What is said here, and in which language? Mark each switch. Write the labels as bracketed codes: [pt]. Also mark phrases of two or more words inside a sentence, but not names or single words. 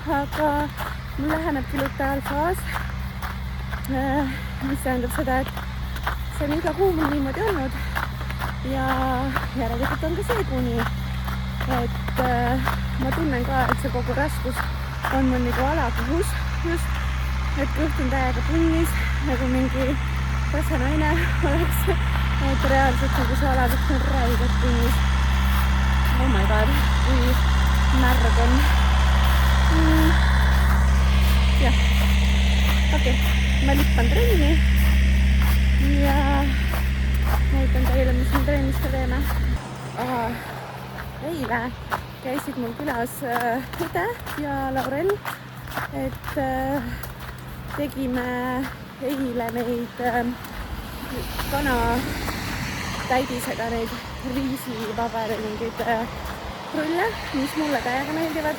[et] aga mul lähenebki luteaalfaas, mis tähendab seda, et see on iga kuu mul niimoodi olnud ja järelikult on ka see kuu nii, et ma tunnen ka, et see kogu raskus on mul nagu alakuhus just, et kõht on täiega punnis, nagu mingi rase naine oleks, et reaalselt nagu see alakuht on räigelt punnis. [en] Oh my god, [et] kui märg on. Jah, okei, ma lippan trenni ja näitan teile, mis me trennis ka teeme. Eile käisid mul külas Õde ja Laurel, et tegime eile neid kanatäidisega neid riisivabari mingeid rulle, mis mulle täiega meeldivad.